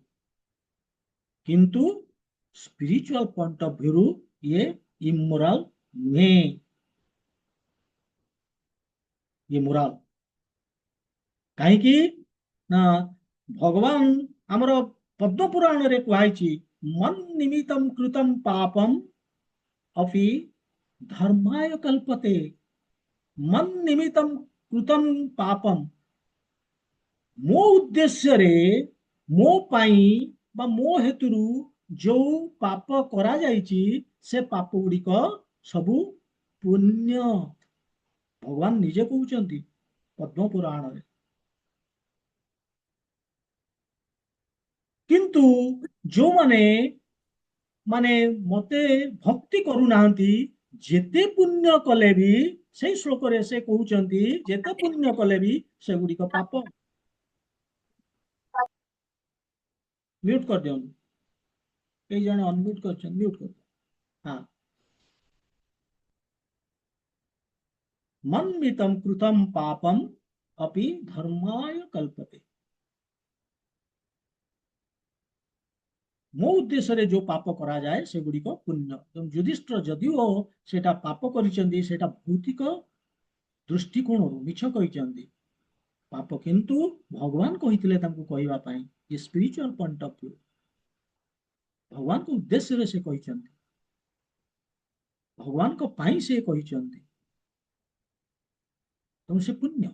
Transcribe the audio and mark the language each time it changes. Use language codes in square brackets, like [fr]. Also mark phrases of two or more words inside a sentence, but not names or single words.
[or] କିନ୍ତୁ [en] spiritual point of view [or] ଇଏ ଇମୋରାଲ ନୁହେଁ, ଇଏ ମୋରାଲ। କାହିଁକି ନା ଭଗବାନ ଆମର ପଦ୍ମ ପୁରାଣରେ କୁହାଯାଇଛି, [sa] ମନ୍ ନିମିତ୍ତମ କୃତମ ପାପମ अपि धर्माय कल्पते। मन निमित्तम कृतम पापम, [or] ମୋ ଉଦ୍ଦେଶ୍ୟରେ, ମୋ ପାଇଁ ବା ମୋ ହେତୁରୁ ଯୋଉ ପାପ କରାଯାଇଛି, ସେ ପାପ ଗୁଡିକ ସବୁ ପୁଣ୍ୟ। ଭଗବାନ ନିଜେ କହୁଛନ୍ତି ପଦ୍ମ ପୁରାଣରେ। କିନ୍ତୁ ଯୋଉମାନେ ମାନେ ମତେ ଭକ୍ତି କରୁନାହାନ୍ତି, ଯେତେ ପୁଣ୍ୟ କଲେ ବି, ସେଇ ଶ୍ଲୋକରେ ସେ କହୁଛନ୍ତି, ଯେତେ ପୁଣ୍ୟ କଲେ ବି ସେଗୁଡିକ ପାପ। [hi] म्यूट कर दियो, कई जने अनम्यूट कर, म्यूट कर। हाँ, [sa] मन्मितम कृतम पापम अपि धर्माय कल्पते। [or] ମୋ ଉଦ୍ଦେଶ୍ୟରେ ଯୋଉ ପାପ କରାଯାଏ ସେଗୁଡିକ ପୁଣ୍ୟ। ଯୁଧିଷ୍ଠିର ଯଦିଓ ସେଟା ପାପ କରିଛନ୍ତି, ସେଟା ଭୌତିକ ଦୃଷ୍ଟିକୋଣରୁ ମିଛ କହିଛନ୍ତି ପାପ, କିନ୍ତୁ ଭଗବାନ କହିଥିଲେ ତାଙ୍କୁ କହିବା ପାଇଁ, ଏ [en] spiritual point of view, [or] ଭଗବାନଙ୍କ ଉଦ୍ଦେଶ୍ୟରେ ସେ କହିଛନ୍ତି, ଭଗବାନଙ୍କ ପାଇଁ ସେ କହିଛନ୍ତି, ତେଣୁ ସେ ପୁଣ୍ୟ।